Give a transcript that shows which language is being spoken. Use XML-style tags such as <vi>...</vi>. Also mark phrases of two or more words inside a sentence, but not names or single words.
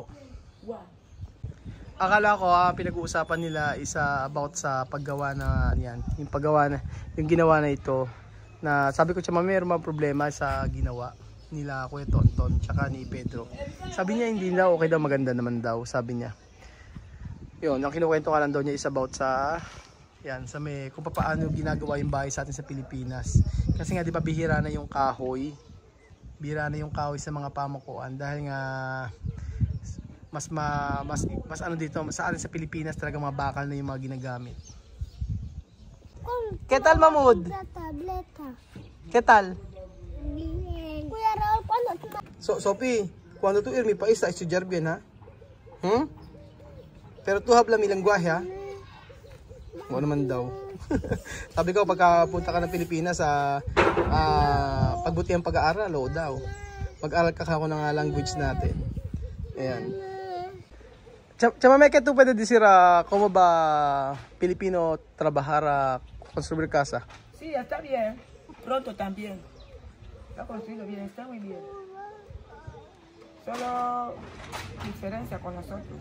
<tl>Akala ko pinag-uusapan nila about sa paggawa na yan, yung ginawa na ito, na sabi ko siya, mayroon mga problema sa ginawa nila Kuya Tonton tsaka ni Pedro. Sabi niya hindi na okay daw, maganda naman daw, sabi niya. Yun, ang kinukwento ka lang daw niya is about sa kung paano ginagawa yung bahay sa atin sa Pilipinas. Kasi nga di ba bihira na yung kahoy sa mga pamakuan dahil nga mas dito sa atin sa Pilipinas talaga mga bakal na yung mga ginagamit.</tl> <es>¿Qué tal, Mahmoud? ¿Qué tal? Kuya Raul, ¿cuándo? Sophie, cuando tú irme país a estudiar bien, ha? Pero tú habla mi lenguaje, ha?</es> <tl>Oo naman daw. Sabi ko, pagkapunta ka ng Pilipinas, pagbuti ang pag-aaral, daw. Mag-aral ka ako ng language natin. Ayan.</tl> <es>Chama, ¿qué tú puedes decir cómo va Filipino trabajar a construir casa? Sí, está bien. Pronto también. Está construido bien, está muy bien. Solo diferencia con nosotros.</es>